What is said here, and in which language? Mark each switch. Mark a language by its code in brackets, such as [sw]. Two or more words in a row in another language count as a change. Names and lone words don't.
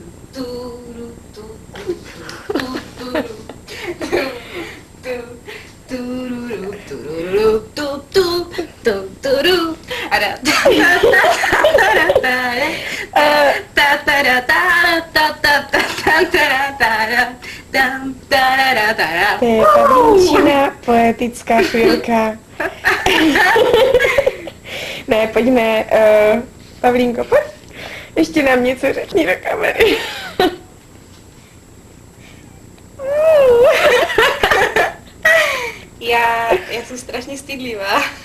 [cs] turu, tu, tu, turu, tururu, tururu, tu, tu, tu, turu. A da, ta, ta, da, ta, ta, ta, ta, ta, ta, ta, dam, ta, da, ta, da. To je Pavlínčina poetická chvilka. Ne, pojďme, Pavlínko, pojď. Ještě nám něco řekni do kamery. Já jsem strašně stydlivá.